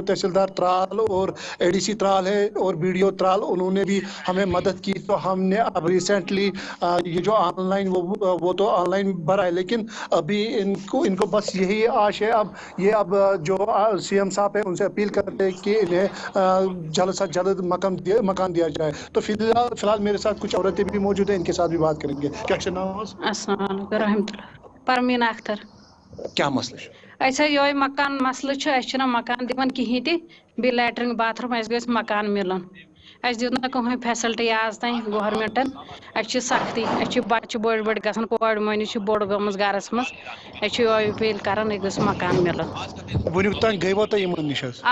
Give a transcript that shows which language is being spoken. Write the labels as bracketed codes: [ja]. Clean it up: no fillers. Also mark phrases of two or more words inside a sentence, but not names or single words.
[ur] تحصیلدار ترال اور اے ڈی سی ترال ہے اور بی ڈی او ترال انہوں نے بھی ہمیں مدد کی تو ہم نے اب ریسنٹلی یہ جو آن لائن وہ تو آن لائن بھرا ہے لیکن ابھی ان کو بس یہی آش ہے اب جو سی ایم صاحب ہیں ان سے اپیل کرتے ہیں کہ انہیں جلد سے جلد مکان دیا جائے تو فی الحال میرے ساتھ کچھ عورتیں بھی موجود ہیں ان کے ساتھ بھی بات کریں گے کیا نام ہے [ar] السلام علیکم ورحمۃ اللہ پرمین اختر [ur] کیا مسئلہ [ks] اچھا یہ مکان مسئلہ اچھا مکان دِوان کہین تہ بیٚیہِ لیٹرین باتھ روم اَسہِ گژھِ مکان مِلُن اَسہِ دیُت نہٕ کٕہٕنۍ فیسلٹی آز تام گورمنٹن اَسہِ چھِ سختی اَسہِ چھِ بچہِ بٔڑۍ گژھان کورِ مٔہنی چھِ بوٚڑ گٔمٕژ گرس منٛز اَسہِ چھِ یہِ اپیٖل کران یہِ گوٚژھ مکان مِلُن وٕنیُک تام گٔیوا تۄہہِ یِمن نِش حظ